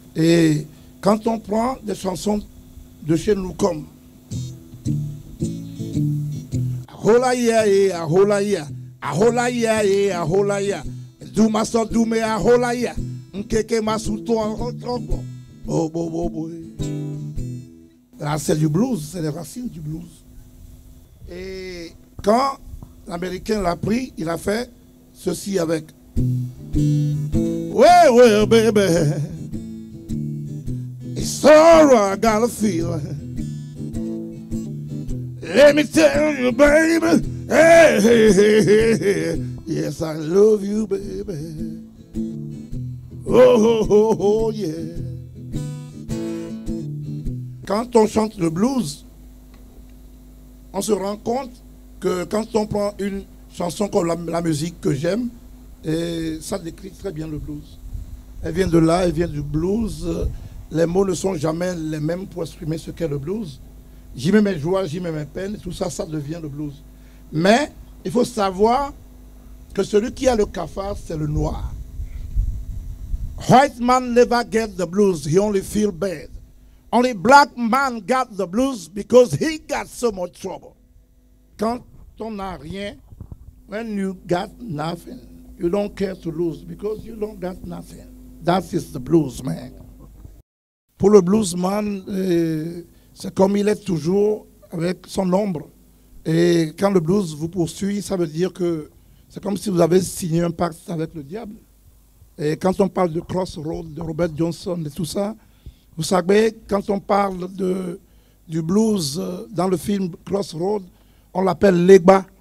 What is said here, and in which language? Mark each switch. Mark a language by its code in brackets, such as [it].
[fr] Et quand on prend des chansons de chez nous comme Aholaya et Aholaya, Aholaya et Aholaya, Douma so doume Aholaya, Nkeke masuto oh, bo. Là, c'est du blues, c'est les racines du blues. Et quand l'Américain l'a pris, il a fait ceci avec. [en] Well, baby, it's all I gotta feel. Let me tell you, baby, hey, yes, I love you, baby. Oh, yeah. [fr] Quand on chante le blues, on se rend compte que quand on prend une chanson comme la musique que j'aime, et ça décrit très bien le blues. Elle vient de là, elle vient du blues. Les mots ne sont jamais les mêmes pour exprimer ce qu'est le blues. J'y mets mes joies, j'y mets mes peines, tout ça, ça devient le blues. Mais il faut savoir que celui qui a le cafard, c'est le noir. [en] White man never get the blues, he only feel bad. Only black man got the blues because he got so much trouble. [fr] Quand on n'a rien, [en] when you got nothing, you don't care to lose because you don't got nothing. That is the blues, man. [fr] Pour le bluesman, c'est comme il est toujours avec son ombre. Et quand le blues vous poursuit, ça veut dire que c'est comme si vous avez signé un pacte avec le diable. Et quand on parle de Crossroad, de Robert Johnson et tout ça, vous savez, quand on parle du blues dans le film Crossroad, on l'appelle Legba.